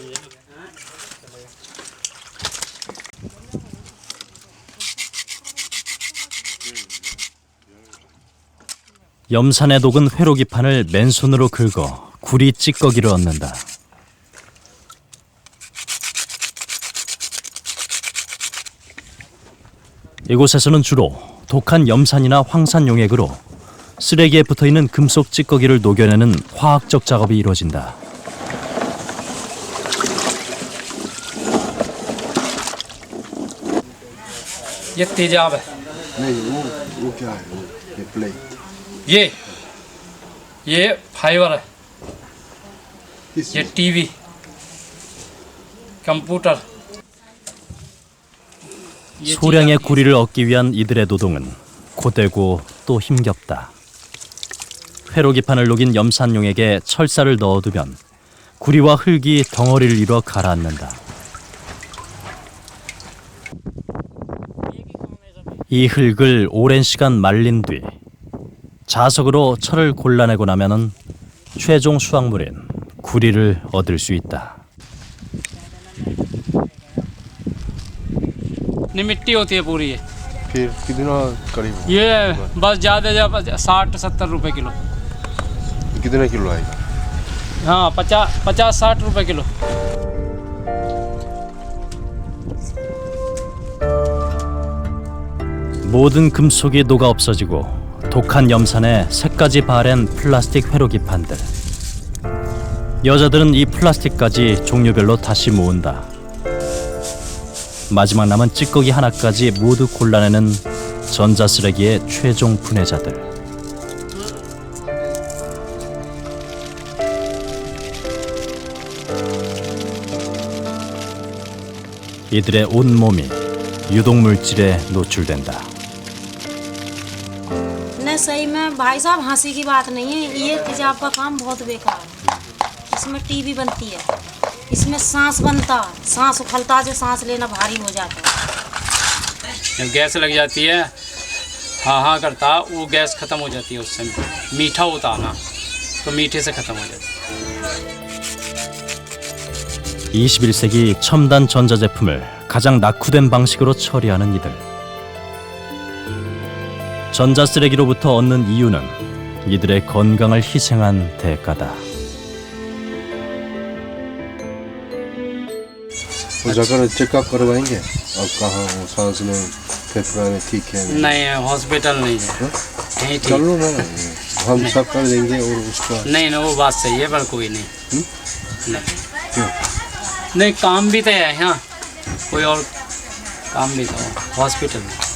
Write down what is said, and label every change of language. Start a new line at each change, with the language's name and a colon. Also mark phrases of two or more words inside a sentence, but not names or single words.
Korean: 염산에 녹은 회로 기판을 맨손으로 긁어 구리 찌꺼기를 얻는다. 이곳에서는 주로 독한 염산이나 황산용액으로 쓰레기에 붙어있는 금속 찌꺼기를 녹여내는 화학적 작업이 이루어진다.
Hindi: ये तेजाब है नहीं वो क्या है ये प्लेट ये फाइबर है ये
English: TV computer
Korean: 소량의 구리를 얻기 위한 이들의 노동은 고되고 또 힘겹다. 회로 기판을 녹인 염산용액에 철사를 넣어두면 구리와 흙이 덩어리를 이루어 가라앉는다. 이 흙을 오랜 시간 말린 뒤 자석으로 철을 골라내고 나면은 최종 수확물인 구리를 얻을 수 있다.
Hindi: मिट्टी होती है पूरी ये फिर कितना करीब ये बस ज़्यादा 60-70 रुपए किलो कितना किलो आएगा हाँ 50-60 रुपए किलो
Korean: 모든 금속이 녹아 없어지고 독한 염산에 색까지 바랜 플라스틱 회로 기판들. 여자들은 이 플라스틱까지 종류별로 다시 모은다. 마지막 남은 찌꺼기 하나까지 모두 골라내는 전자쓰레기의 최종 분해자들. 이들의 온몸이 유독물질에 노출된다.
Hindi: नहीं सही में भाई साहब हंसी की बात नहीं है ये तेजाब का काम बहुत बेकार है इसमें टीवी बनती है इसमें सांस बनता सांस उखलता जो सांस लेना भारी हो जाता जब गैस लग जाती है हाँ करता वो गैस ख़त्म हो जाती है उस समय मीठा होता ना तो मीठे से ख़त्म हो जाता
Korean: 21세기 첨단 전자제품을 가장 낙후된 방식으로 처리하는 이들. 전자쓰레기로부터 얻는 이유는 이들의 건강을 희생한 대가다.
Hindi: वो जाकर चेकअप करवाएंगे अब कहाँ वो सांस में फेफड़ा में ठीक है नहीं हॉस्पिटल नहीं है नहीं ठीक चलो ना हम सब कर देंगे और उसका नहीं ना वो बात सही है पर कोई नहीं नहीं नहीं काम भी तो है यहाँ कोई और काम भी तो हॉस्पिटल में